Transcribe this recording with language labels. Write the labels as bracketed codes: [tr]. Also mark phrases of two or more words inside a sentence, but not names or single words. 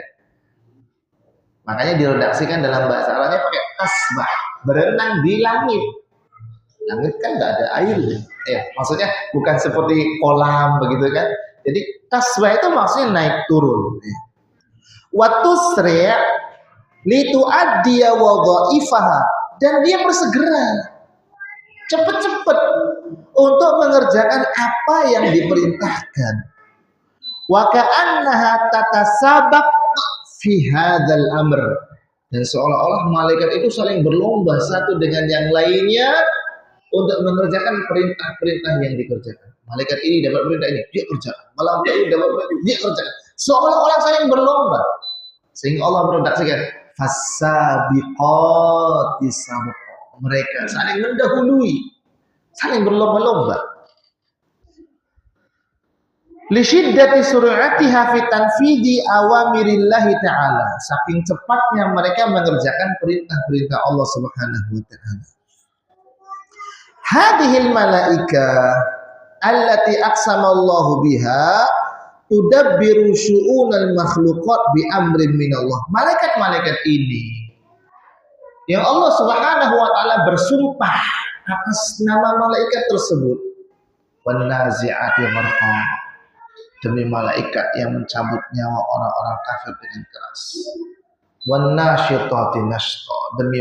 [id] Makanya diredaksikan dalam bahasa Arabnya pakai tasbah, berenang di langit. Langit kan nggak ada air, maksudnya bukan seperti kolam begitu kan. Jadi tasbah itu maksudnya naik turun. [ar] وتسرع لتؤدي وظائفها, [id] dan dia bersegera cepat-cepat untuk mengerjakan apa yang diperintahkan. [ar] وكأنها تتسابق في هذا الأمر, [id] dan seolah-olah malaikat itu saling berlomba satu dengan yang lainnya untuk mengerjakan perintah-perintah yang dikerjakan. Malaikat ini dapat perintah ini, dia kerjakan. Malaikat ini dapat perintah ini, dia kerjakan. Seolah-olah saling berlomba. Sehingga Allah meredaksikan [ar] فالسابقات سبقا. [id] Mereka saling mendahului, saling berlomba-lomba. [ar] لشدة سرعتها في تنفيذ أوامر الله تعالى. [id] Saking cepatnya mereka mengerjakan perintah-perintah Allah [ar] سبحانه وتعالى. هذه الملائكة التي أقسم الله بها تدبر شؤون المخلوقات بأمر من الله. [id] Malaikat-malaikat ini yang Allah [ar] سبحانه وتعالى [id] bersumpah atas nama malaikat tersebut, [ar] والنازعات غرقا, [id] demi malaikat yang mencabut nyawa orang-orang kafir dengan keras, [ar] والناشطات نشطا, [id] demi